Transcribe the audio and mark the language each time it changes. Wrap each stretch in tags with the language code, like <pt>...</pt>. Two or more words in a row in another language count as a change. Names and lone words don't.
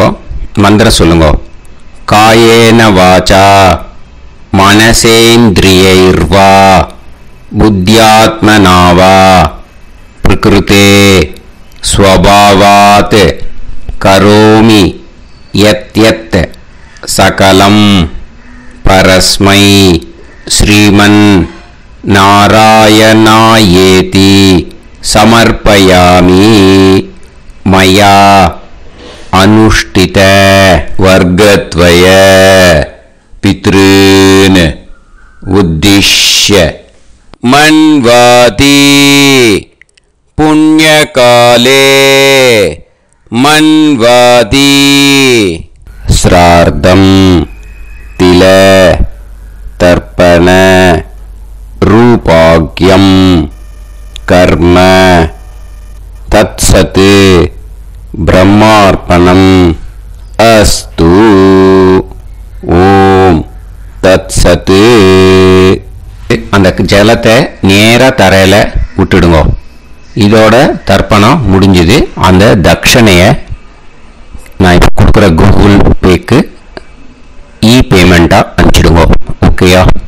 <ta>மந்திரம் சொல்லுங்க.</ta> <sa>कायेन वाचा मनसेन्द्रियैर्वा बुद्ध्यात्मनावा प्रकृते स्वभावात् करोमि यत् यत् सकलं परस्मै श्रीमन् नारायणायेति समर्पयामि मया अनुष्ठित वर्गद्वय पितॄन् उद्दिश्य मन्वाति पुण्यकाले मन्वाति श्राद्धं तिल तर्पण रूपाग्यं कर्म तत्सत् ब्रह्मार्पणम् अस्तु ओम तत्सत्</sa> <ta>அந்த ஜலத்தை நேரா தரையில விட்டுடுங்க. இதோட தர்ப்பணம் முடிஞ்சது. அந்த தட்சணையை நான் இப்போ கொடுக்குற கூகுள் பேக்கு பேமெண்ட்டாக அனுப்பிச்சிடுங்க. ஓகேயா?</ta>